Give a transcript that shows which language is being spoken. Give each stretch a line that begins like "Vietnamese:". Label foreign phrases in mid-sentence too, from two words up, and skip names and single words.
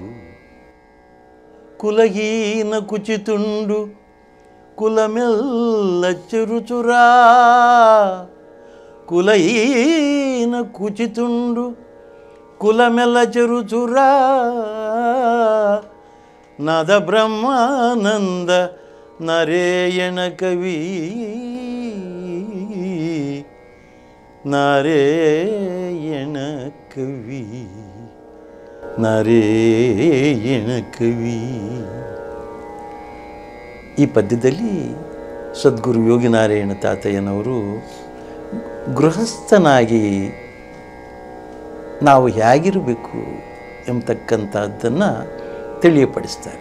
Telugu: కులహీన కుచితుండు కులమెల్ల చెరుచురా, కులహీన కుచితుండు కులమెల్ల చెరుచురా. నద బ్రహ్మానంద నరేయణ కవి, నారాయణ కవి,
Kannada: ನಾರಾಯಣ ಕವಿ. ಈ ಪದ್ಯದಲ್ಲಿ ಸದ್ಗುರು ಯೋಗಿನಾರಾಯಣ ತಾತಯ್ಯನವರು ಗೃಹಸ್ಥನಾಗಿ ನಾವು ಹೇಗಿರಬೇಕು ಎಂಬತಕ್ಕಂಥದ್ದನ್ನು ತಿಳಿಯಪಡಿಸ್ತಾರೆ.